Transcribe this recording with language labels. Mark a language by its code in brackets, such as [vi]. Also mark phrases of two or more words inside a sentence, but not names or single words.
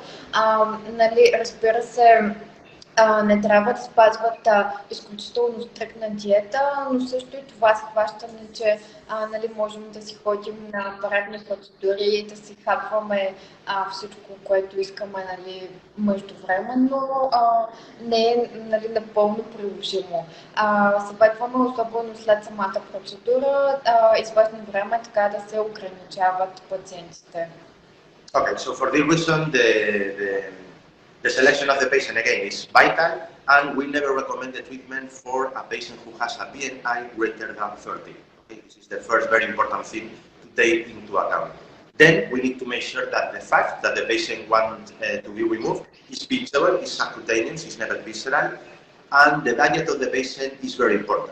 [bg] Нали, разбира се, не трябва да спазват изключително стрикна диета, но също и това схващане, че нали, можем да си ходим на апаратни процедури, да си хапваме всичко, което искаме, нали, междувременно, не е, нали, напълно приложимо. Съветваме, особено след самата процедура, известно време така да се ограничават пациентите. [en] Okay, so for this reason, the selection of the patient again is vital, and we never recommend the treatment for a patient who has a BMI greater than 30. Okay, this is the first very important thing to take into account. Then we need to make sure that the fact that the patient wants to be removed is pinchable, is subcutaneous, is never visceral, and the diet of the patient is very important.